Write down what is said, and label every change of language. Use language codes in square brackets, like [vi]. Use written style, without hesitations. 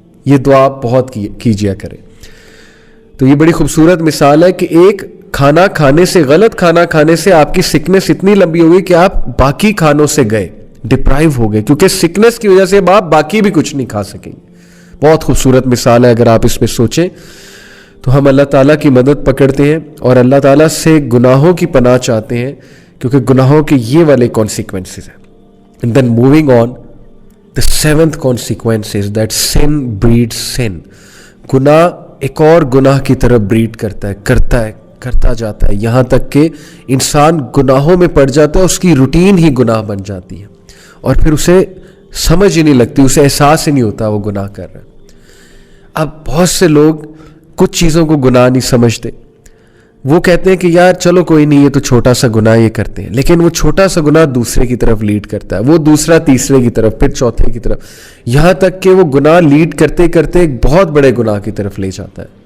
[ur] یہ دعا بہت کیجیا کرے. تو یہ بڑی خوبصورت مثال ہے کہ ایک کھانا کھانے سے, غلط کھانا کھانے سے آپ کی سکنس اتنی لمبی ہو گئی کہ آپ باقی کھانوں سے گئے, ڈپرائیو ہو گئے, کیونکہ سکنس کی وجہ سے آپ باقی بھی کچھ نہیں کھا سکیں گے. بہت خوبصورت مثال ہے. اگر آپ اس پہ سوچیں تو ہم اللہ تعالیٰ کی مدد پکڑتے ہیں اور اللہ تعالیٰ سے گناہوں کی پناہ چاہتے ہیں, کیونکہ گناہوں کے یہ والے کانسیکوینسز ہیں. [en] And then moving on, the seventh consequence is that sin breed sin. [ur] گناہ ایک اور گناہ کی طرف بریڈ کرتا جاتا ہے, یہاں تک کہ انسان گناہوں میں پڑ جاتا ہے, اس کی روٹین ہی گناہ بن جاتی ہے, اور پھر اسے سمجھ ہی نہیں لگتی, اسے احساس ہی نہیں ہوتا وہ گناہ کر رہا ہے. اب بہت سے لوگ کچھ چیزوں کو گناہ نہیں سمجھتے, وہ کہتے ہیں کہ یار چلو کوئی نہیں, یہ تو چھوٹا سا گناہ یہ کرتے ہیں, لیکن وہ چھوٹا سا گناہ دوسرے کی طرف لیڈ کرتا ہے, وہ دوسرا تیسرے کی طرف, پھر چوتھے کی طرف, یہاں تک کہ وہ گناہ لیڈ کرتے کرتے ایک بہت بڑے گناہ کی طرف لے جاتا ہے.